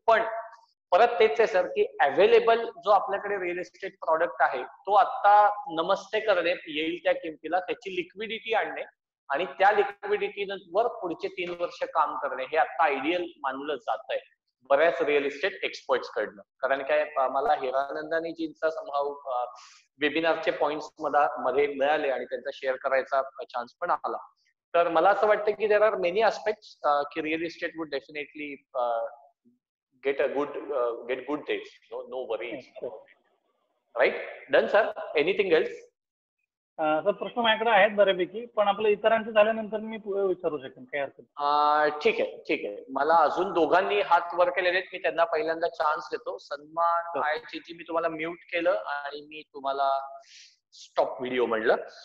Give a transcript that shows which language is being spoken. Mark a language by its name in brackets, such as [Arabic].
[Marathi] पण परत तेच आहे सर की अवेलेबल जो आपल्याकडे रिअल इस्टेट प्रॉडक्ट आहे तो आता नमस्ते करणे येईल त्या किमतीला, त्याची लिक्विडिटी आणणे आणि त्या लिक्विडिटीवर पुढचे 3 वर्ष काम करणे हे आता आयडियल मानलं जात आहे बऱ्याच रिअल इस्टेट एक्सपर्ट्स कडनं. कारण काय, मला हिरानंदानीजींचा संभाव वेबिनारचे पॉइंट्स मध्ये मिळाले आणि त्यांचा शेअर करायचा चान्स पण आला. तर मला असं वाटतं की [English] There are many aspects की real estate would definitely get good days. No worries. Right. Done sir. Anything else? [Marathi] Sir प्रश्न माझ्याकडे आहेत बऱ्यापैकी, पण आपलं इतरांचं झाल्यानंतर मी विचारू शकेन, काही हरकत नाही. ठीक आहे, ठीक आहे. मला अजून दोघांनी हात वर केलेले आहेत, मी त्यांना पहिल्यांदा चान्स देतो. सन्मान आयची मी तुम्हाला म्यूट केलं आणि मी तुम्हाला स्टॉप व्हिडिओ म्हणलं.